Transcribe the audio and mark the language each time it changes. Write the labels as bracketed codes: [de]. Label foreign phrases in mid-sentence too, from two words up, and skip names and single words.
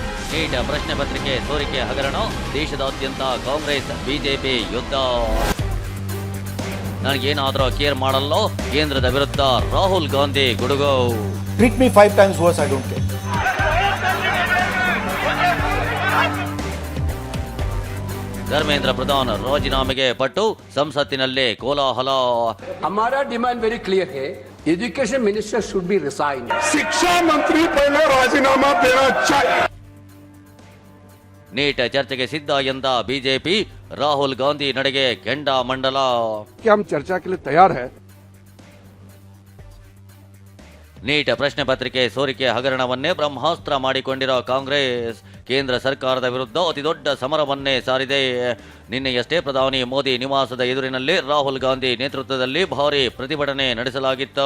[kn] ನೀಟ್ ಪ್ರಶ್ನೆ ಪತ್ರಿಕೆ ಸೋರಿಕೆ ಹಗರಣ, ದೇಶದಾದ್ಯಂತ ಕಾಂಗ್ರೆಸ್ ಬಿಜೆಪಿ ಯುದ್ಧ. ನನಗೇನಾದರೂ ಕೇರ್ ಮಾಡಲ್ಲ, ಕೇಂದ್ರದ ವಿರುದ್ಧ ರಾಹುಲ್ ಗಾಂಧಿ ಗುಡುಗು. [en] Treat me 5 times worse, I don't care. [kn] ಧರ್ಮೇಂದ್ರ ಪ್ರಧಾನ್ ರಾಜೀನಾಮೆಗೆ ಪಟ್ಟು ಸಂಸತ್ತಿನಲ್ಲಿ ಕೋಲಾಹಲ. [en] हमारा demand very clear है, education minister should be resign. [hi] शिक्षा मंत्री पहले राजीनामा देना चाहिए. [kn] ನೀಟ್ ಚರ್ಚೆಗೆ ಸಿದ್ಧ ಎಂದ ಬಿಜೆಪಿ, ರಾಹುಲ್ ಗಾಂಧಿ ನಡೆಗೆ ಕೆಂಡ ಮಂಡಲ. [hi] क्या हम चर्चा के लिए तैयार है? [kn] ನೀಟ್ ಪ್ರಶ್ನೆ ಪತ್ರಿಕೆ ಸೋರಿಕೆ ಹಗರಣವನ್ನೇ ಬ್ರಹ್ಮಾಸ್ತ್ರ ಮಾಡಿಕೊಂಡಿರೋ ಕಾಂಗ್ರೆಸ್ ಕೇಂದ್ರ ಸರ್ಕಾರದ ವಿರುದ್ಧ ಅತಿದೊಡ್ಡ ಸಮರವನ್ನೇ ಸಾರಿದೆ. ನಿನ್ನೆಯಷ್ಟೇ ಪ್ರಧಾನಿ ಮೋದಿ ನಿವಾಸದ ಎದುರಿನಲ್ಲಿ ರಾಹುಲ್ ಗಾಂಧಿ ನೇತೃತ್ವದಲ್ಲಿ ಭಾರೀ ಪ್ರತಿಭಟನೆ ನಡೆಸಲಾಗಿತ್ತು.